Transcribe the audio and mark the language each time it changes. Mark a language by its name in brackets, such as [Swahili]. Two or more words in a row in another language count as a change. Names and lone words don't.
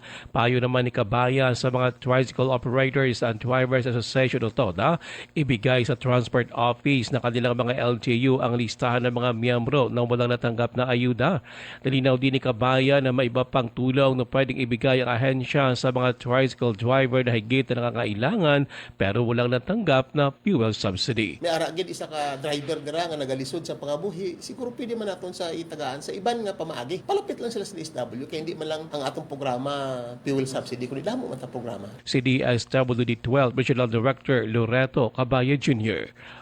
[Filipino] Payo naman ni Cabaya sa mga Tricycle Operators and Drivers Association o TODA, ibigay sa Transport Office na kanilang mga LGU ang listahan ng mga miyembro na walang natanggap na ayuda. Nalinaw din ni Cabaya na may iba pang tulong na pwedeng ibigay ang ahensya sa mga [English] tricycle driver [Filipino] na higit na nangangailangan pero walang natanggap na [English] fuel subsidy. [Hiligaynon] May ara gid isa ka driver dira nga nagalisod sa pangabuhi, siguro pwede man naton sa itagaan sa iban nga pamaagi. Palapit lang sila sa DSW kay hindi man lang ang atong programa [English] fuel subsidy [Hiligaynon] kundi damo man ta programa. Si DSWD-12 Regional Director Loreto Cabaya Jr.